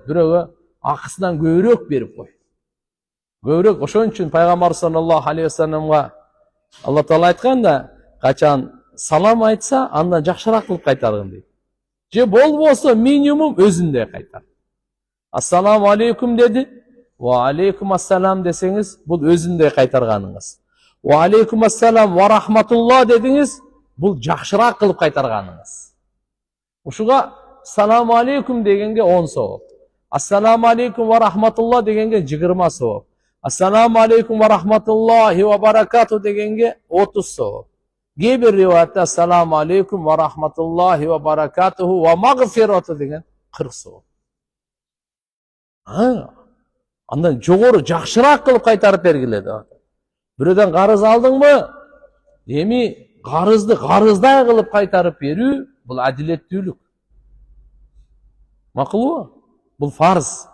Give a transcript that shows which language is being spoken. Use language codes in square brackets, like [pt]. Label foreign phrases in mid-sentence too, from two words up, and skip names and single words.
[ky] Бирөөгө акысынан көбүрөөк берип кой. Көбүрөөк. Ошон үчүн пайгамбар [ar] صلى الله عليه وسلم [ky] Алла Таала айтканда, качан салам айтса, андан жакшыраак кылып кайтаргын дейт. Же болбосо минимум өзүндөй кайтар. [ar] السلام عليكم [ky] деди, [ar] وعليكم السلام [ky] десеңиз, бул өзүндөй кайтарганыңыз. [ar] وعليكم السلام ورحمة الله [ky] дедиңиз, бул жакшыраак кылып кайтарганыңыз. Ушуга [ar] سلام عليكم [ky] дегенге 10 сооп. [ar] السلام عليكم ورحمة الله [ky] дегенге 20 сооп. [ar] السلام عليكم ورحمة الله وبركاته [ky] дегенге 30 сооп. Кээ бир риваятта [ar] السلام عليكم ورحمة الله وبركاته ومغفرته [ky] деген 40 сооп. Андан жогору жакшыраак кылып кайтарып бергиле деп атат. Бирөөдөн карыз алдыңбы? Эми карызды карыздай кылып кайтарып берүү бул адилеттүүлүк. Макулбу? Бул фарз.